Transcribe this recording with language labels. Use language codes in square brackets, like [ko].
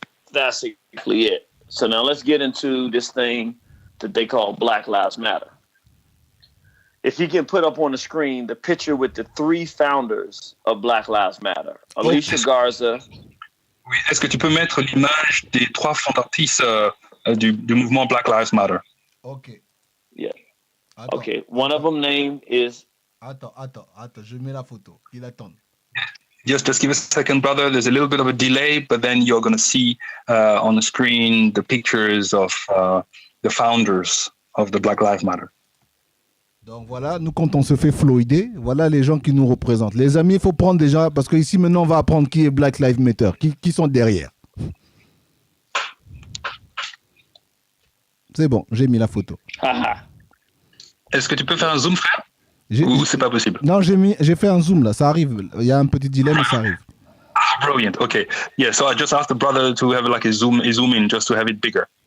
[en] That's exactly it. So now let's get into this thing that they call Black Lives Matter. If you can put up on the screen the picture with the three founders of Black Lives Matter, Alicia Garza, [fr] Oui, est-ce que tu peux mettre l'image des 3 fondatrices du mouvement Black Lives Matter? Ok. Yeah. Attends, [en] Okay. One of them name is. [fr] Attends, je mets la photo. Il attend. [en] Just give us a second, brother. There's a little bit of a delay, but then you're going to see on the screen the pictures of the founders of the Black Lives Matter. [fr] Donc voilà, nous quand on se fait fluider, voilà les gens qui nous représentent. Les amis, il faut prendre déjà, parce qu'ici maintenant on va apprendre qui est Black Lives Matter, qui sont derrière. C'est bon, j'ai mis la photo. Est-ce que tu peux faire un zoom, frère? Ou c'est pas possible? Non, j'ai fait un zoom là, ça arrive. Il y a un petit délai, mais ça arrive. [en] Ah, brilliant. Okay. Yeah, so I just asked the brother to have like a zoom in just to have it bigger.